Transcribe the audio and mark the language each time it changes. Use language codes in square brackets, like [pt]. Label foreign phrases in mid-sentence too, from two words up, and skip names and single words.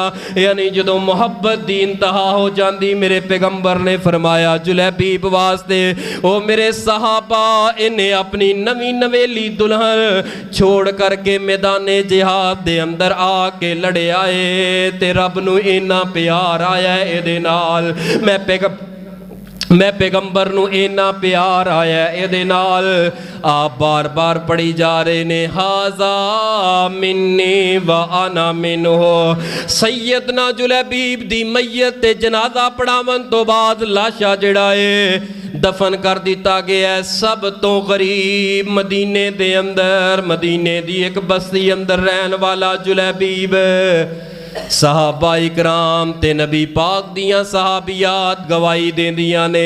[pa] ਯਾਨੀ ਜਦੋਂ ਮੁਹੱਬਤ ਦੀ ਇੰਤਹਾ ਹੋ ਜਾਤੀ, ਮੇਰੇ ਪੈਗ਼ੰਬਰ ਨੇ ਫ਼ਰਮਾਇਆ ਜੁਲੈਬੀਬ ਵਾਸਤੇ ਓ ਮੇਰੇ ਸਹਾਬਾ ਇਨ੍ਹੇਂ ਅਪਣੀ ਨਵੀ ਨਵੇਲੀ ਦੁਲਹਨ ਛੋੜ ਕਰਕੇ ਮੈਦਾਨੇ ਜਿਹਾਦ ਦੇ ਅੰਦਰ ਆਕੇ ਲੜੇ ਆਏ ਤੇ ਰੱਬ ਨੂੰ ਇੰਨਾ ਪਿਆਰ ਆਇਆ ਇਹਦੇ ਨਾਲ। ਮੈਂ ਪੈਗ਼ੰਬਰ ਨੂੰ ਇੰਨਾ ਪਿਆਰ ਆਇਆ ਇਹਦੇ ਨਾਲ। ਆਪ ਬਾਰ ਬਾਰ ਪੜ੍ਹੀ ਜਾ ਰਹੇ ਨੇ, [ar] هذا مني و أنا منه. [pa] ਸੱਯਦਨਾ ਜੁਲੈਬੀਬ ਦੀ ਮੱਯਤ ਤੇ ਜਨਾਜ਼ਾ ਪੜ੍ਹਾਵਣ ਤੋਂ ਬਾਅਦ ਲਾਸ਼ਾ ਜਿਹੜਾ ਹੈ ਦਫ਼ਨ ਕਰ ਦਿੱਤਾ ਗਿਆ ਹੈ। ਸਭ ਤੋਂ ਗ਼ਰੀਬ ਮਦੀਨੇ ਦੇ ਅੰਦਰ, ਮਦੀਨੇ ਦੀ ਇਕ ਬਸਤੀ ਅੰਦਰ ਰਹਿਣ ਵਾਲਾ ਜੁਲੈਬੀਬ, ਸਹਾਬਾ ਇਕਰਾਮ ਤੇ ਨਬੀ ਪਾਕ ਦੀਆਂ ਸਹਾਬੀਆਤ ਗਵਾਹੀ ਦੇਂਦੀਆਂ ਨੇ।